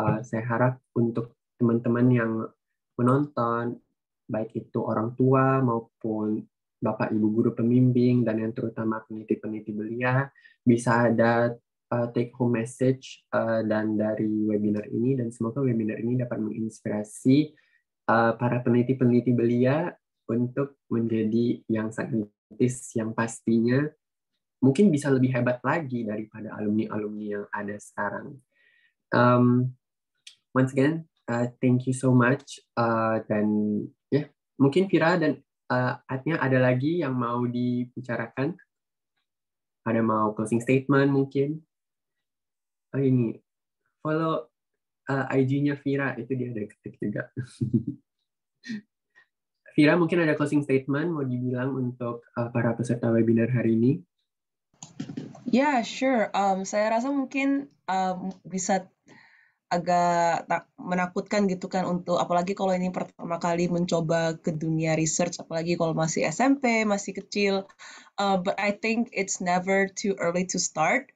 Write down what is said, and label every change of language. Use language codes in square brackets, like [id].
[id] Saya harap untuk teman-teman yang menonton, baik itu orang tua maupun Bapak Ibu guru pembimbing dan yang terutama peneliti-peneliti belia, bisa ada [en] take home message [id] dan dari webinar ini, dan semoga webinar ini dapat menginspirasi para peneliti-peneliti belia untuk menjadi yang saintis yang pastinya mungkin bisa lebih hebat lagi daripada alumni-alumni yang ada sekarang. [en] Once again, thank you so much. [id] Dan ya, mungkin Vira dan Atnya ada lagi yang mau dibicarakan? Ada mau closing statement mungkin? Ini, follow IG-nya Vira, itu dia ada ketik juga. Vira, mungkin ada closing statement mau dibilang untuk para peserta webinar hari ini? [en] Yeah, sure. [id] Saya rasa mungkin bisa agak menakutkan gitu kan untuk apalagi kalau ini pertama kali mencoba ke dunia research, apalagi kalau masih SMP, masih kecil. [en] But I think it's never too early to start.